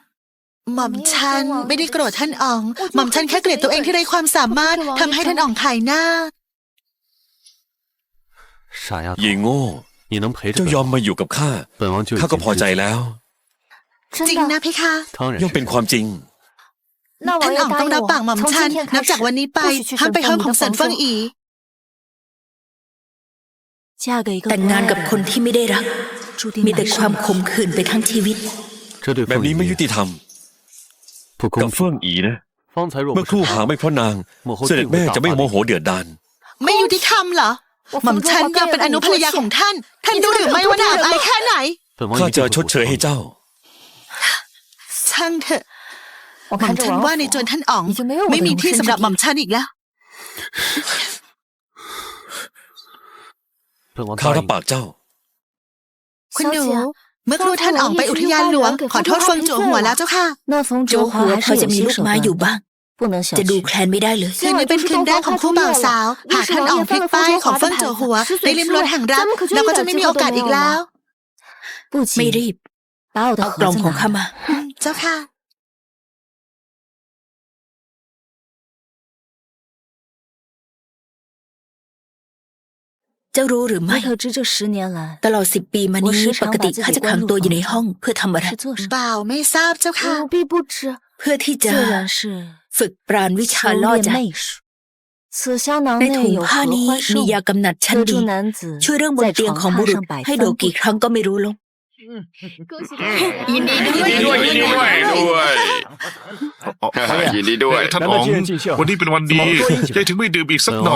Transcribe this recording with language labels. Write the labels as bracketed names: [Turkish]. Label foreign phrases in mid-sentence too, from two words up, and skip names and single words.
[Thai] หม่อมฉันไม่ได้โกรธท่านอ๋อง หม่อมฉันแค่เกลียดตัวเองที่ไร้ความสามารถทำให้ท่านอ๋องขายหน้า เย่โง่ เจ้ายอมมาอยู่กับข้า ข้าก็พอใจแล้ว [Chinese] 真 [Thai] จริง [Chinese] 的 [Thai] นะพี่คะ ย่อมเป็นความจริง [Chinese] 那王 [Thai] ท่าน [Chinese] 爷 [Thai] อ๋องต้อง [Chinese] 答 [Thai] รับ [Chinese] 应 [Thai] ปากหม่ [Chinese] 我， [Thai] อม [Chinese] 从 [Thai] ฉัน [Chinese] 今天 [Thai] นับ [Chinese] 开 [Thai] จาก [Chinese] 始 [Thai] วันนี้ไป [Chinese] 不许去 [Thai] ห้าม [Chinese] 神 [Thai] ไปห้อง [Chinese] 凤 [Thai] ของ [Chinese] 仪 [Thai] เซิน [Chinese] 的 [Thai] เฟิง [Chinese] 房 [Thai] อี [Chinese] 间。嫁给一个 [Thai] แต่ง [Chinese] 不 [Thai] งาน [Chinese] 爱 [Thai] กับ [Chinese] 的 [Thai] คน [Chinese] 人， [Thai] ที่ไม่ได้รัก [Chinese] 注定 [Thai] มีแต่ [Chinese] 满 [Thai] ความ [Chinese] 是 [Thai] ขมขื่นไปทั้งชีวิต แบบนี้ไม่ยุติธรรม กับเฟิ่งอีนะ เมื่อครู่หาไม่เพราะนาง เสด็จแม่จะไม่โมโหเดือดดาล ไม่ยุติธรรมเหรอ หม่อมฉันยอมเป็นอนุภรรยาของท่าน ท่านรู้หรือไม่ว่าน่าอับอายแค่ไหน ข้าจะชดเชยให้เจ้า ช่างเถอะ [Chinese] 我 [Thai] หม่อ [Chinese] 看 [Thai] ม [Chinese] 这 [Thai] ฉัน [Chinese] 王 [Thai] ว่าใน [Chinese] 府 [Thai] จวนท่านอ๋อง [Chinese] 已经没有我的 [Thai] ไม่มีที่ [Chinese] 容身 [Thai] สำหรับ [Chinese] 之 [Thai] หม่อม [Chinese] 地。 [Thai] ฉันอีกแล้ว ข้ารับปากเจ้า คุณหนู [Chinese] 小姐 [Thai] เมื่อครู่ท่านอ๋องไปอุทยานหลวง ขอโทษเฟิงจั่วหัวแล้วเจ้าค่ะ [Chinese] 那冯 [Thai] โจ [Chinese] 哲 [Thai] หัว [Chinese] 华 [Thai] พอ [Chinese] 还是 [Thai] จะ [Chinese] 有 [Thai] มี [Chinese] 些 [Thai] ลูก [Chinese] 手 [Thai] ไม้อยู่ [Chinese] 段， [Thai] บ้าง [Chinese] 不能小 [Thai] จะดู [Chinese] 觑 [Thai] แคลนไม่ได้เลย คืนนี้เป็นคืนแรกของคู่บ่าวสาว หากท่านอ๋องพลิกป้ายของเฟิงจั่วหัวได้ริมรถแห่งรักเราก็จะไม่มีโอกาสอีกแล้ว [Chinese] 不 [Thai] ไม่ [Chinese] 急， [Thai] รีบ [Chinese] 把我的 [Thai] เอา [Chinese] 盒 [Thai] กล่อง [Chinese] 子 [Thai] ของ [Chinese] 拿 [Thai] ข้า [Chinese] 来。 [Thai] มา เจ้าค่ะ เจ้ารู้หรือไม่ [Chinese] 你可知这10年来 [Thai] ตลอด10 ปีมานี้ [Chinese] 我时 [Thai] ป [Chinese] 常 [Thai] กติ [Chinese] 把自己 [Thai] ข้าจะขังตัวอยู่ในห้องเพื่อทำอะไร [Chinese] 是做什么？ [Thai] บ่าวไม่ทราบเจ้าค่ะ [Chinese] 我必不知， [Thai] เพื่อที่จะ [Chinese] 自然是 [Thai] ฝึกปราณวิชา [Chinese] 修 [Thai] ล่อ [Chinese] 炼 [Thai] ใจ [Chinese] 媚术。此香囊 [Thai] ใน [Chinese] 内 [Thai] ถุง [Chinese] 有 [Thai] ผ้า [Chinese] 合 [Thai] นี้ [Chinese] 欢 [Thai] มี [Chinese] 寿， [Thai] ยากำนัดชั้น [Chinese] 遮 [Thai] ดี [Chinese] 住男子 [Thai] ช่วยเรื่องบน [Chinese] 在 [Thai] เตียง [Chinese] 床 [Thai] ของบุ [Chinese] 榻 [Thai] รุษ [Chinese] 上百 [Thai] ให้โด [Chinese] 翻 [Thai] กี่ [Chinese] 不 [Thai] ครั้งก็ไม่รู้ลง ยินดีด้วย ด้วยยินดีด้วยยินดีด้วย ท่านอ๋องวันนี้เป็นวันดียายถึงไม่ดื่มอีกสักหน่อย